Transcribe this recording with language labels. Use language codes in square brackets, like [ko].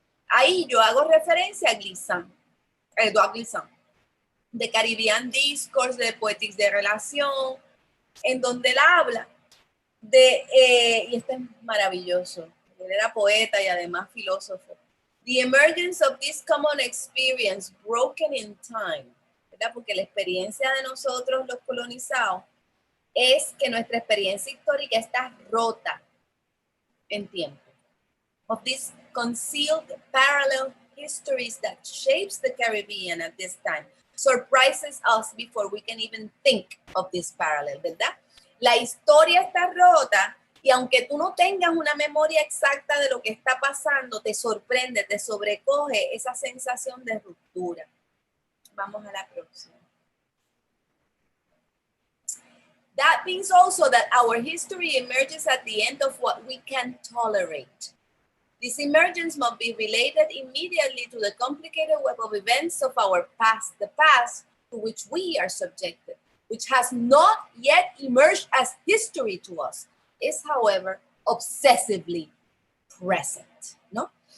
[es] Ahí yo hago referencia a Glissant, Edouard Glissant, de Caribbean Discourse, de Poetics de Relación, en donde él habla y este es maravilloso, él era poeta y además filósofo. [en] The emergence of this common experience broken in time. [es] ¿verdad? Porque la experiencia de nosotros, los colonizados, es que nuestra experiencia histórica está rota en tiempo. [en] Of these concealed parallel histories that shapes the Caribbean at this time surprises us before we can even think of this parallel, ¿verdad? [es] La historia está rota y aunque tú no tengas una memoria exacta de lo que está pasando, te sorprende, te sobrecoge esa sensación de ruptura. Vamos a la próxima. [en] That means also that our history emerges at the end of what we can tolerate. This emergence must be related immediately to the complicated web of events of our past, the past to which we are subjected, which has not yet emerged as history to us, is, however, obsessively present, ¿no?